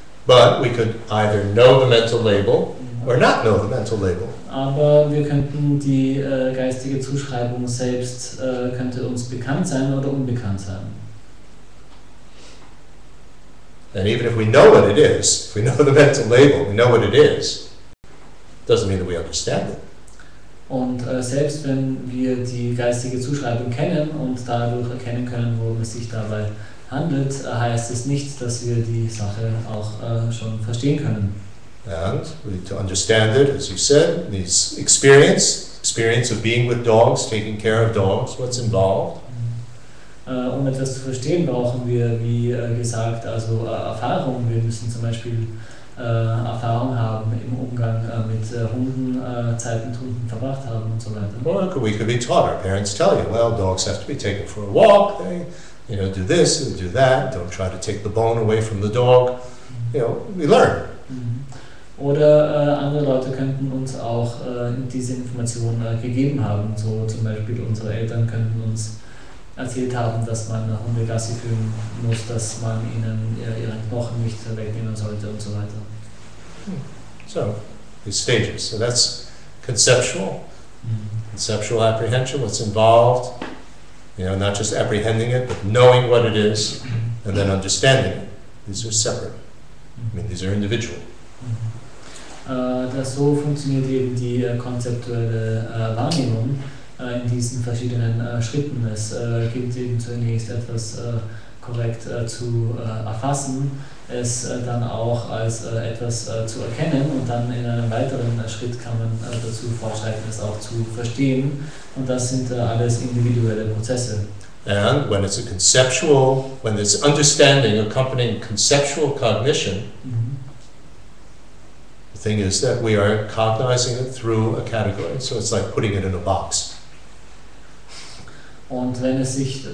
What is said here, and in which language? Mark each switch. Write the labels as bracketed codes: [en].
[en] But we could either know the mental label or not know the mental label. [de] Aber wir könnten die geistige Zuschreibung selbst könnte uns bekannt sein oder unbekannt sein. [en] And even if we know what it is, if we know the mental label, we know what it is, doesn't mean that we understand it. [de] Und selbst wenn wir die geistige Zuschreibung kennen und dadurch erkennen können, worum es sich dabei handelt, heißt es nicht, dass wir die Sache auch schon verstehen können. [en] And to understand it, as you said, needs experience of being with dogs, taking care of dogs, what's involved. [de] Um etwas zu verstehen, brauchen wir, wie gesagt, also Erfahrung. Wir müssen zum Beispiel Erfahrung haben im Umgang mit Hunden, Zeit mit Hunden verbracht haben und so weiter. [en] Or we could be taught. Our parents tell you, well, dogs have to be taken for a walk. They, do this and do that. Don't try to take the bone away from the dog. We learn. [de] Oder andere Leute könnten uns auch diese Informationen gegeben haben. So zum Beispiel unsere Eltern könnten uns erzählt haben, dass man Hunde Gassi führen muss, dass man ihnen ihren Knochen nicht wegnehmen sollte und so weiter. [en] So, these stages. So that's conceptual. Conceptual apprehension, what's involved. Not just apprehending it, but knowing what it is, and then understanding it. These are separate. These are individual. [de] So funktioniert eben die konzeptuelle Wahrnehmung in diesen verschiedenen Schritten. Es gilt eben zunächst etwas korrekt zu erfassen, es dann auch als etwas zu erkennen und dann in einem weiteren Schritt kann man dazu fortschreiten, es auch zu verstehen. Und das sind alles individuelle Prozesse. [en] And when it's when there's understanding accompanying conceptual cognition, the thing is that we are cognizing it through a category. So it's like putting it in a box. [de] Und wenn es sich